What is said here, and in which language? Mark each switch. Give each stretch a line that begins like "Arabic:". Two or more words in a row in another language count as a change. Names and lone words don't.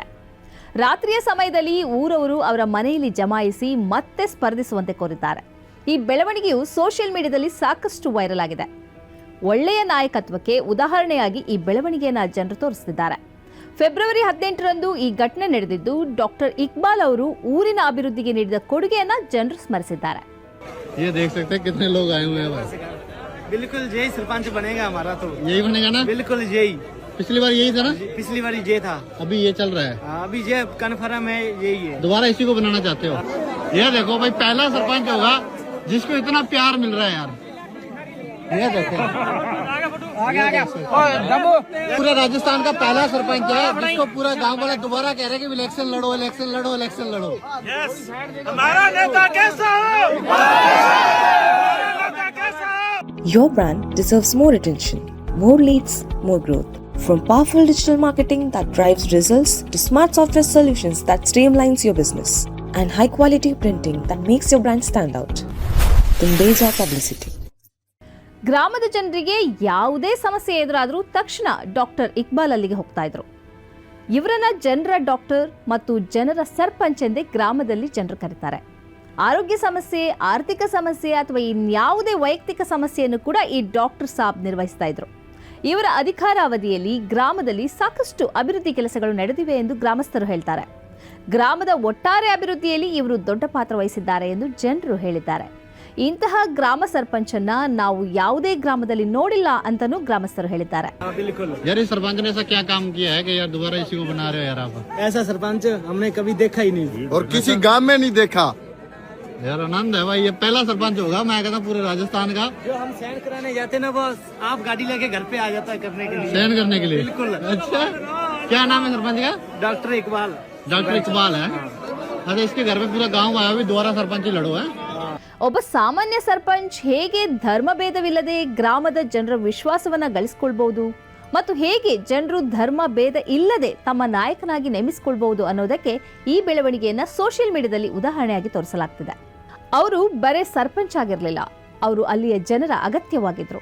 Kannada: ರಾತ್ರಿಯ ಸಮಯದಲ್ಲಿ ಊರವರು ಅವರ ಮನೆಯಲ್ಲಿ ಜಮಾಯಿಸಿ ಮತ್ತೆ ಸ್ಪರ್ಧಿಸುವಂತೆ ಕೋರಿದ್ದಾರೆ. ಈ ಬೆಳವಣಿಗೆಯು
English: social mediaದಲ್ಲಿ
Kannada: ಸಾಕಷ್ಟು ವೈರಲ್ ಆಗಿದೆ. ಒಳ್ಳೆಯ ನಾಯಕತ್ವಕ್ಕೆ ಉದಾಹರಣೆಯಾಗಿ ಈ ಬೆಳವಣಿಗೆಯನ್ನು ಜನರು ತೋರಿಸುತ್ತಿದ್ದಾರೆ. ಫೆಬ್ರವರಿ 18ರಂದು ಈ ಘಟನೆ ನಡೆದಿದ್ದು ಡಾಕ್ಟರ್ ಇಕ್ಬಾಲ್ ಅವರು ಊರಿನ ಅಭಿವೃದ್ಧಿಗೆ ನೀಡಿದ ಕೊಡುಗೆಯನ್ನು ಜನರು ಸ್ಮರಿಸಿದ್ದಾರೆ.
Hindi: ये देख सकते हैं कितने लोग आए हुए हैं भाई. बिल्कुल जय सरपंच बनेगा हमारा तो यही बनेगा ना. बिल्कुल जय. पिछली बार यही था ना. पिछली बार जय था. अभी ये चल रहा है. अभी जय कन्फर्म है यही है. दोबारा इसी को बनाना चाहते हो. ये देखो भाई पहला सरपंच होगा जिसको इतना प्यार मिल रहा है यार. ये देखो पूरा राजस्थान का पहला सरपंच है जिसको पूरा गांव वाला दोबारा कह रहे हैं कि इलेक्शन लड़ो इलेक्शन लड़ो इलेक्शन लड़ो. हमारा नेता कैसा हो?
English: Your brand deserves more attention, more leads, more growth. From powerful digital marketing that drives results to smart software solutions that streamlines your business and high quality printing that makes your brand stand out. Tundeja Publicity.
Kannada: ಗ್ರಾಮದ ಜನರಿಗೆ ಯಾವುದೇ ಸಮಸ್ಯೆ ಎದುರಾದರೂ ತಕ್ಷಣ ಡಾಕ್ಟರ್ ಇಕ್ಬಾಲ್ ಅಲ್ಲಿಗೆ ಹೋಗ್ತಾ ಇದ್ರು. ಇವರನ್ನ ಜನರ ಡಾಕ್ಟರ್ ಮತ್ತು ಜನರ ಸರ್ಪಂಚ್ ಎಂದೇ ಗ್ರಾಮದಲ್ಲಿ ಜನರು ಕರೀತಾರೆ. ಆರೋಗ್ಯ ಸಮಸ್ಯೆ, ಆರ್ಥಿಕ ಸಮಸ್ಯೆ ಅಥವಾ ಇನ್ಯಾವುದೇ ವೈಯಕ್ತಿಕ ಸಮಸ್ಯೆಯನ್ನು ಕೂಡ ಈ ಡಾಕ್ಟರ್ ಸಾಬ್ ನಿರ್ವಹಿಸ್ತಾ ಇದ್ರು. ಇವರ ಅಧಿಕಾರಾವಧಿಯಲ್ಲಿ ಗ್ರಾಮದಲ್ಲಿ ಸಾಕಷ್ಟು ಅಭಿವೃದ್ಧಿ ಕೆಲಸಗಳು ನಡೆದಿವೆ ಎಂದು ಗ್ರಾಮಸ್ಥರು ಹೇಳ್ತಾರೆ. ಗ್ರಾಮದ ಒಟ್ಟಾರೆ ಅಭಿವೃದ್ಧಿಯಲ್ಲಿ ಇವರು ದೊಡ್ಡ ಪಾತ್ರ ವಹಿಸಿದ್ದಾರೆ ಎಂದು ಜನರು ಹೇಳಿದ್ದಾರೆ. ಇಂತಹ ಗ್ರಾಮ ಸರ್ಪಂಚನ್ನ ನಾವು ಯಾವುದೇ ಗ್ರಾಮದಲ್ಲಿ ನೋಡಿಲ್ಲ ಅಂತನೂ ಗ್ರಾಮಸ್ಥರು ಹೇಳಿದ್ದಾರೆ.
Hindi: यार इस सरपंच ने ऐसा क्या काम किया है कि यार दोबारा इसी को बना रहे हो यार आप. ऐसा सरपंच हमने कभी देखा ही नहीं और किसी गांव में नहीं देखा. यार आनंद है भाई. ये पहला सरपंच होगा मैं कहता पूरे राजस्थान का. जो हम सहन कराने जाते ना वो आप गाड़ी लेके घर पे आ जाता है करने के लिए. सहन करने के लिए. बिल्कुल. अच्छा क्या नाम है सरपंच का? डॉक्टर इकबाल. डॉक्टर इकबाल है. अच्छा इसके घर पे पूरा गाँव आया भी दोबारा सरपंच ही लड़ो है.
Kannada: ಒಬ್ಬ ಸಾಮಾನ್ಯ ಸರ್ಪಂಚ್ ಹೇಗೆ ಧರ್ಮಭೇದವಿಲ್ಲದೆ ಗ್ರಾಮದ ಜನರ ವಿಶ್ವಾಸವನ್ನ ಗಳಿಸಿಕೊಳ್ಬಹುದು ಮತ್ತು ಹೇಗೆ ಜನರು ಧರ್ಮ ಭೇದ ಇಲ್ಲದೆ ತಮ್ಮ ನಾಯಕನಾಗಿ ನೇಮಿಸಿಕೊಳ್ಬಹುದು ಅನ್ನೋದಕ್ಕೆ ಈ ಬೆಳವಣಿಗೆಯನ್ನ
English: social mediaದಲ್ಲಿ
Kannada: ಉದಾಹರಣೆಯಾಗಿ ತೋರಿಸಲಾಗ್ತಿದೆ. ಅವರು ಬರೇ ಸರ್ಪಂಚ್ ಆಗಿರಲಿಲ್ಲ, ಅವರು ಅಲ್ಲಿಯ ಜನರ ಅಗತ್ಯವಾಗಿದ್ರು.